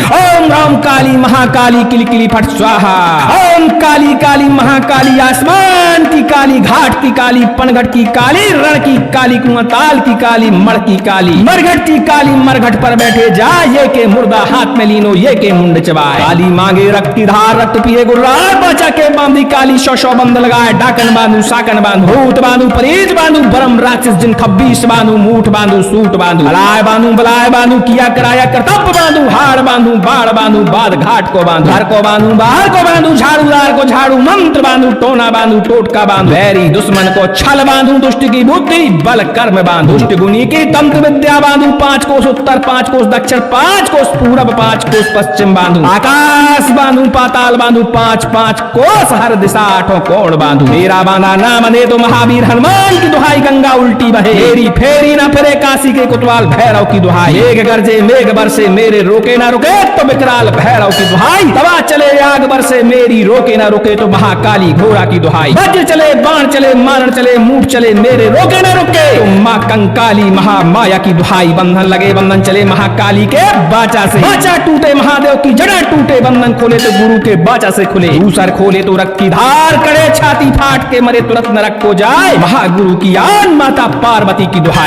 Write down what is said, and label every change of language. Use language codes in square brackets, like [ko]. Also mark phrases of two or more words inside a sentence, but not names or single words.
[hi] ओम राम काली महाकाली किलकिली फट स्वाहा, ओम काली काली महाकाली, आसमान की काली, घाट की काली, पनघट की काली, रण की काली, कुआंताल की काली, मण की काली, मरघट की काली, मरघट पर बैठे जा, ये के मुर्दा हाथ में लीनो, ये के मुंड चबाए, काली मांगे रक्त की धार, रक्त पिए गुर्राए, बचा के बांधी काली, 100 बंध लगाए, डाकन बांधू, साकन बांधू, भूत बांधू, परीज बांधू, बरम राक्षस जिन 26 बांधू, मूठ बांधू, सूट बांधू, अलाय बांधू, बलाय बांधू, किया कराया कर्तव्य बांधू, हाड़ बांधू, बाढ़ बांधू, बाद घाट को बांधू, घर को बांधू, बाहर को बांधू, झाड़ूदार को झाड़ू मंत्र बांधू, टोना बांधू, टोटका बांधू, बैरी दुश्मन को छल बांधू, दुष्ट की बुद्धि बल कर्म बांधू, दुष्ट गुनी की तंत्र विद्या बांधू, 5 कोस उत्तर, 5 कोस दक्षिण, 5 कोस पूरब, 5 कोस पश्चिम बांधू, आकाश बांधू, पाताल बांधू, 5-5 कोस हर दिशा 8 कोण बांधू, मेरा बांधा ना बंधे तो महावीर हनुमान की दुहाई, गंगा उल्टी बहे फेरी ना फिरे, काशी के कोतवाल भैरव की दुहाई, मेघ गरजे मेघ बरसे मेरे रोके ना रुके तो विकराल भैरव की दुहाई, तवा चले आग बरसे मेरी रोके ना रुके तो महाकाली घोड़ा की दुहाई, वज्र चले बाण चले मारण चले मूठ चले मेरे रोके ना रुके तो माँ कंकाली महामाया की दुहाई, बंधन लगे बंधन चले महाकाली के बाचा से, बाचा टूटे महादेव की जड़ा टूटे, बंधन खोले तो गुरु के बाचा से खुले, दूसर खोले तो रक्त की धार करे, छाती फाट के मरे तुरंत नरक को जाए, महागुरु की आन माता पार्वती की दुहाई।